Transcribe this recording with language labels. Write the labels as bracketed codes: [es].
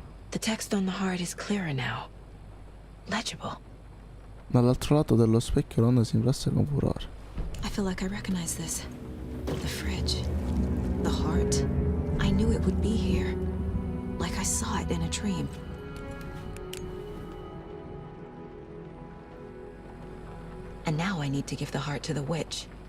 [en] The text on the heart is clearer now. Legible. [it] Dall'altro lato dello specchio l'onda si infrassa con furore. [en] I feel like I recognize this. The fridge. The heart. I knew it would be here. Like I saw it in a dream. And now I need to give the heart to the witch.